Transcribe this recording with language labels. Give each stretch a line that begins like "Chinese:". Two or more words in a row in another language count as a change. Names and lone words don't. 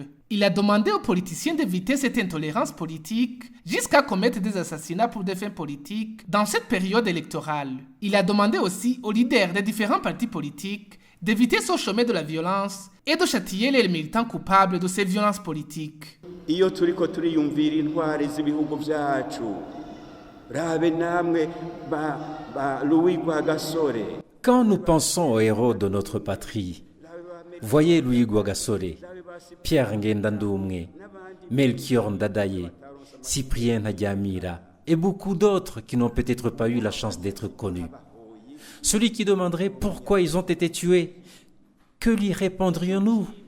French: Il a demandé aux politiciens d'éviter cette intolérance politique jusqu'à commettre des assassinats pour des fins politiques dans cette période électorale. Il a demandé aussi aux leaders des différents partis politiques d'éviter ce chemin de la violence et de châtier les militants coupables de ces violences politiques.
Rundi: Iyo turiko turiyumvira intwari z'ibihugu byacu rabe namwe ba Louis Rwagasore.
French: Quand nous pensons aux héros de notre patrie, voyez Louis Rwagasore, Pierre Ngendandumwe, Melchior Ndadaye, Cyprien Ntaryamira et beaucoup d'autres qui n'ont peut-être pas eu la chance d'être connus. Celui qui demanderait pourquoi ils ont été tués, que lui répondrions-nous?